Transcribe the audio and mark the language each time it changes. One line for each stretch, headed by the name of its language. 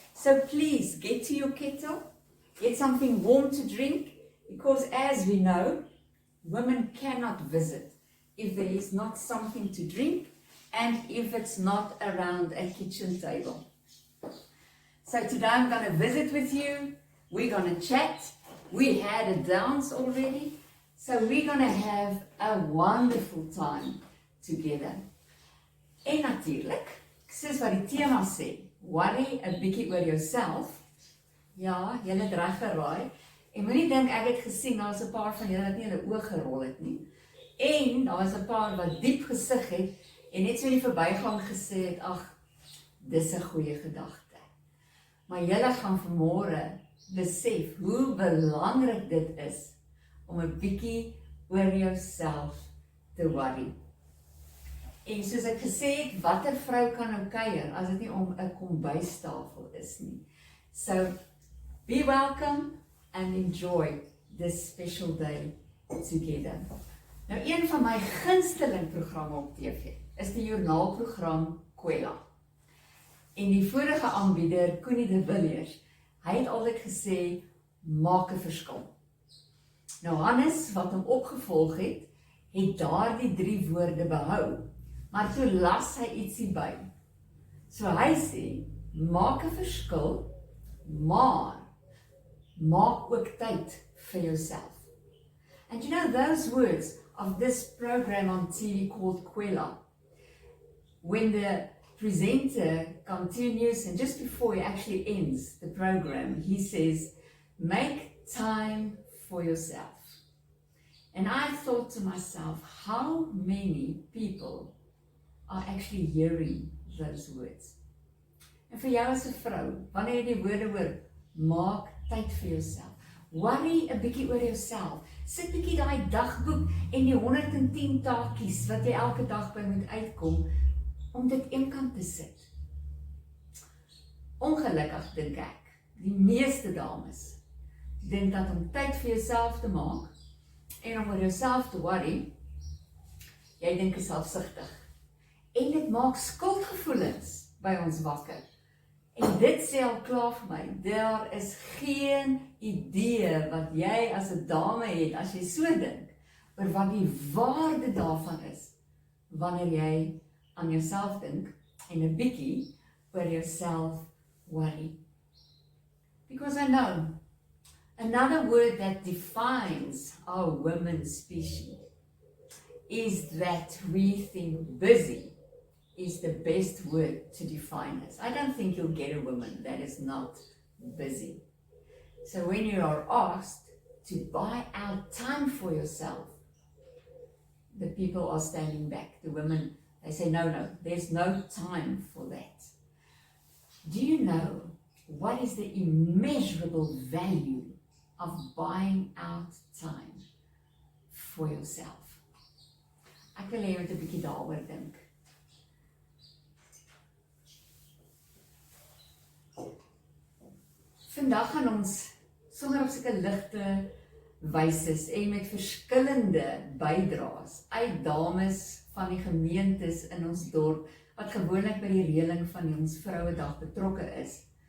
English: So please get to your kettle, get something warm to drink, because as we know, women cannot visit if there is not something to drink and if it's not around a kitchen table. So today I'm going to visit with you, we're going to chat, we had a dance already, so we're going to have a wonderful time together.
Afrikaans: En natuurlijk, soos wat die thema sê, worry a bietjie oor yourself. Ja, julle het reg geraai. En moenie dink ek het gesien, daar is 'n paar van julle wat nie hulle oë gerol het nie. En daar is 'n paar wat diep gesig het en net so in die verbygang gesê het, ag, dis 'n goeie gedagte. Maar julle gaan vanmôre besef hoe belangrik dit is om 'n bietjie oor jouself te worry. En soos ek gesê het, watter vrou kan nou kuier as dit nie om 'n kombuistafel is nie. So, be welcome and enjoy this special day together. Nou, een van my gunsteling programme op TV is die joernaalprogram Kwela. En die vorige aanbieder, Connie de Villiers, hy het altyd gesê, maak 'n verskil. Nou, Hannes, wat hom opgevolg het, het daardie 3 woorde behou, maar toe las hy ietsie by. So hy sê, maak 'n verskil, maar maak ook tyd vir jouself.
English: And you know, those words of this program on TV called Kwela, when the presenter continues, and just before he actually ends the program, he says, make time for yourself. And I thought to myself, how many people are actually hearing those words?
Afrikaans: En vir jou as 'n vrou, wanneer jy die woorde hoor, maak tyd vir jouself. Worry 'n bietjie oor jouself. Sit bietjie daai dagboek en die 110 taakies wat jy elke dag by moet uitkom, om dit eenkant te sit. Ongelukkig dink ek, die meeste dames dink dat om tyd vir jouself te maak en om oor jouself te worry, jy dink is selfsugtig. En dit maak skuldgevoelens by ons wakker. En dit sê al klaar vir my, daar is geen idee wat jy as 'n dame het, as jy so dink, oor wat die waarde daarvan is, wanneer jy aan jouself dink, en 'n bietjie oor jouself worry.
English: Because I know, another word that defines our women species is that we think busy is the best word to define us. I don't think you'll get a woman that is not busy. So when you are asked to buy out time for yourself, the people are standing back. The women, they say, no, there's no time for that. Do you know what is the immeasurable value of buying out time for yourself?
Afrikaans: Ek wil hê jy moet 'n bietjie daaroor dink. Vandag gaan ons sommer op sulke ligte wyses en met verskillende bydraes uit dames van die gemeentes in ons dorp wat gewoonlik by die reëling van ons Vrouedag betrokke is.